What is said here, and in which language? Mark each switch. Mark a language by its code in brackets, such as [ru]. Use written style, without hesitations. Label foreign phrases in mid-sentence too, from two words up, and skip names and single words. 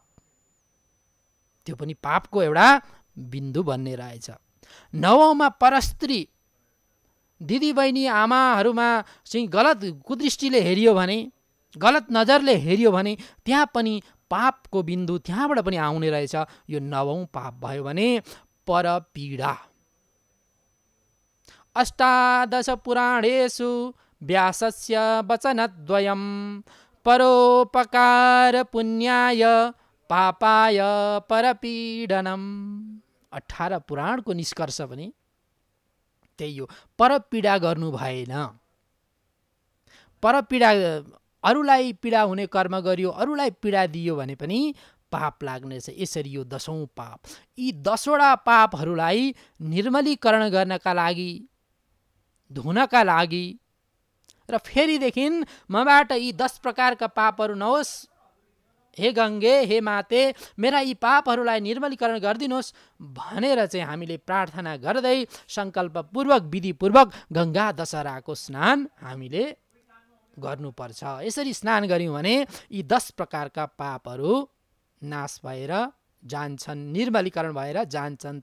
[ne] त्यो पनि पापको एउटा बिन्दु बन्ने रहेछ। नवौँमा परस्त्री। दिदीबहिनी आमाहरूमा चाहिँ गलत कुदृष्टिले हेरियो भने, गलत नजरले हेरियो भने त्यहाँ पनि पापको बिन्दु त्यहाँबाट पनि आउने रहेछ। यो नवौँ पाप भयो भने परपीडा। [sa] अष्टादश पुराणेषु व्यासस्य वचनद्वयं परोपकार पुण्याय पापाय परपीडनम। [ne] 18 पुराणको निष्कर्ष पनि त्यही हो, परपीडा गर्नु भएन। परपीडा, अरूलाई पीडा हुने कर्म गरियो, अरूलाई पीडा दियो भने पनि पाप लाग्नेछ। यसरी यो 10औँ पाप। यी 10वटा पापहरूलाई निर्मलीकरण गर्नका लागि, धुनका लागि र फेरिदेखि मबाट यी 10 प्रकारका पापहरू नहोस्, [sa] हे गङ्गे, हे माते, [ne] मेरा यी पापहरूलाई निर्मलीकरण गरिदिनुहोस् भनेर चाहिँ हामीले प्रार्थना गर्दै सङ्कल्पपूर्वक, विधिपूर्वक गङ्गा दशहराको स्नान हामीले गर्नुपर्छ। यसरी स्नान गऱ्यौँ भने यी 10 प्रकारका पापहरू नाश भएर जान्छन्, निर्मलीकरण भएर जान्छन्।